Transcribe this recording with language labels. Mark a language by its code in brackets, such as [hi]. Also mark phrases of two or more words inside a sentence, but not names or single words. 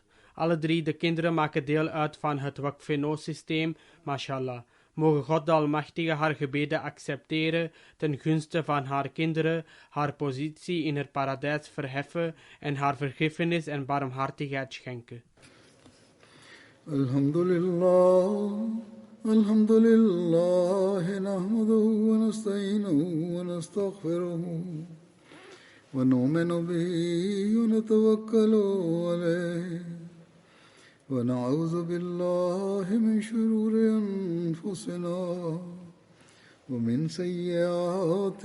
[nl] Alle 3 de kinderen maken deel uit van het Waqf-systeem, mashallah. Mogen God de Almachtige haar gebeden accepteren ten gunste van haar kinderen, haar positie in het paradijs verheffen en haar vergiffenis en barmhartigheid schenken. [ar] الحمد لله، نحمده ونستعينه ونستغفره. ونؤمن به ونتوكل عليه ونعوذ بالله من شرور أنفسنا ومن سيئات